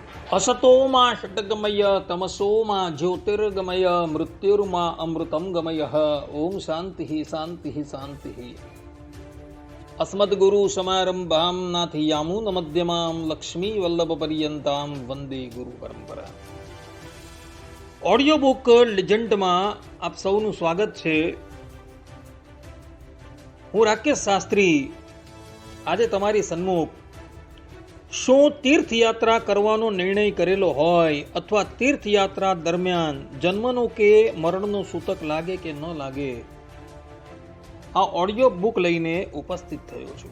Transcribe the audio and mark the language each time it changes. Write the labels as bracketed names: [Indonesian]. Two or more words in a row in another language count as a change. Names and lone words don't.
[Sanskrit] असतोमा षट्गमय तमसोमा ज्योतिर्गमय मृत्युर्मा अमृतं गमय। ओम शांति शांति शांति। अस्मद्गुरु समारंभां नाथयामून मध्यमां लक्ष्मी वल्लभ पर्यंतां वंदे गुरु परंपरा। [English] audio book [Gujarati] લિજન્ડમાં આપ સૌનું સ્વાગત છે। હું રાકેશ શાસ્ત્રી આજે તમારી સન્મુખ શું તીર્થયાત્રા કરવાનો નિર્ણય કરેલો હોય અથવા તીર્થયાત્રા દરમિયાન જન્મનું કે મરણનું સૂતક લાગે કે ન લાગે આ [English] audio book [Gujarati] લઈને ઉપસ્થિત થયો છું।